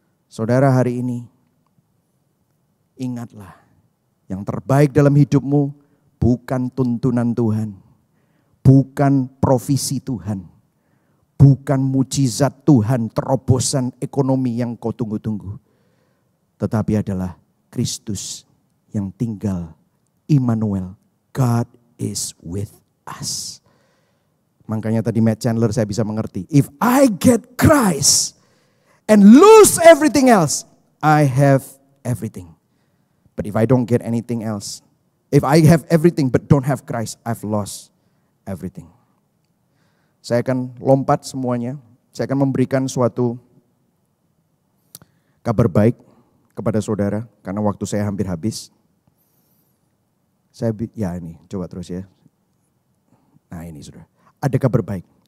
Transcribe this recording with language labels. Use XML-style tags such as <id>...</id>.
<id>Saudara, hari ini ingatlah, yang terbaik dalam hidupmu bukan tuntunan Tuhan, bukan provisi Tuhan, bukan mujizat Tuhan, terobosan ekonomi yang kau tunggu-tunggu. Tetapi adalah Kristus yang tinggal, Immanuel,</id> <en>God is with us.</en> <id>Makanya tadi Matt Chandler saya bisa mengerti.</id> <en>If I get Christ and lose everything else, I have everything. But if I don't get anything else, if I have everything but don't have Christ, I've lost everything.</en> <id>Saya akan lompat semuanya. Saya akan memberikan suatu kabar baik kepada saudara, karena waktu saya hampir habis. Ya ini, coba terus ya. Nah ini saudara, ada kabar baik.</id>